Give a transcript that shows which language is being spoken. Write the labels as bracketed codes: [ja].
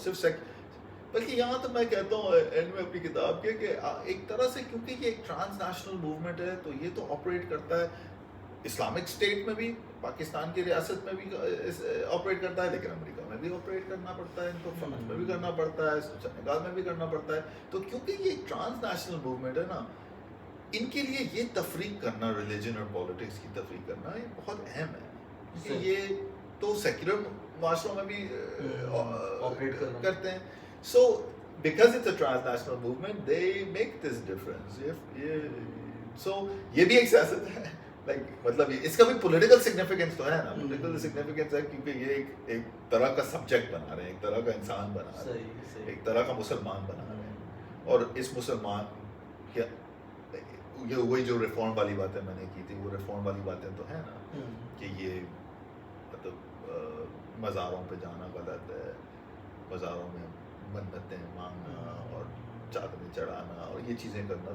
[ur] صرف بلکہ یہاں تو میں کہتا ہوں اینڈ میں اپنی کتاب کے کہ ایک طرح سے کیونکہ یہ ایک ٹرانس نیشنل موومنٹ ہے, تو یہ تو آپریٹ کرتا ہے اسلامک اسٹیٹ میں بھی, پاکستان کی ریاست میں بھی آپریٹ کرتا ہے, لیکن امریکہ میں بھی آپریٹ کرنا پڑتا ہے, ان کو فرانس میں بھی کرنا پڑتا ہے, سینیگال میں بھی کرنا پڑتا ہے. تو کیونکہ یہ ایک ٹرانس نیشنل موومنٹ ہے نا, ان کے لیے یہ تفریق کرنا, ریلیجن اور پالیٹکس کی تفریق کرنا, یہ بہت اہم ہے. کیونکہ یہ تو سیکولر معاشروں میں بھی آپریٹ کرتے ہیں. [en] So because it's a transnational movement, they make this difference. [ur] So یہ بھی ایک سیاست ہے, مطلب اس کا بھی پولیٹیکل سگنیفیکینس تو ہے نا. پولیٹیکل سگنیفیکینس ہے کیونکہ یہ ایک طرح کا سبجیکٹ بنا رہے ہیں, ایک طرح کا انسان بنا رہے ہیں, ایک طرح کا مسلمان بنا رہے ہیں. اور اس مسلمان کیا یہ وہی جو ریفارم والی باتیں میں نے کی تھی, وہ ریفارم والی باتیں تو ہیں نا کہ یہ مطلب مزاروں پہ جانا غلط ہے, مزاروں میں منتیں مانگنا اور چادریں چڑھانا اور یہ چیزیں کرنا.